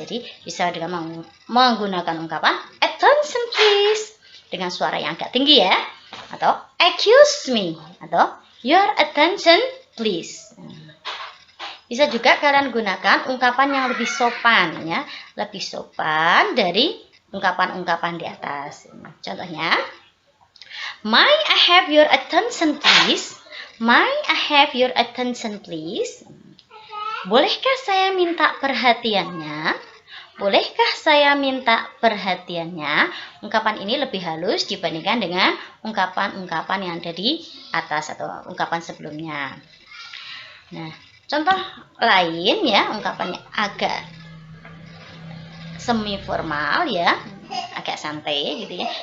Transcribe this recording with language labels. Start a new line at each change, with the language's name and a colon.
Indonesian: Jadi bisa dengan menggunakan ungkapan
English: attention please
Indonesian: dengan suara yang agak tinggi ya, atau
English: excuse me,
Indonesian: atau
English: your attention please.
Indonesian: Bisa juga kalian gunakan ungkapan yang lebih sopan ya, lebih sopan dari ungkapan-ungkapan di atas. Contohnya,
English: may I have your attention please? May I have your attention please?
Indonesian: Bolehkah saya minta perhatiannya? Bolehkah saya minta perhatiannya? Ungkapan ini lebih halus dibandingkan dengan ungkapan-ungkapan yang ada di atas atau ungkapan sebelumnya. Nah, contoh lain ya, ungkapannya agak semi formal ya, agak santai gitu ya.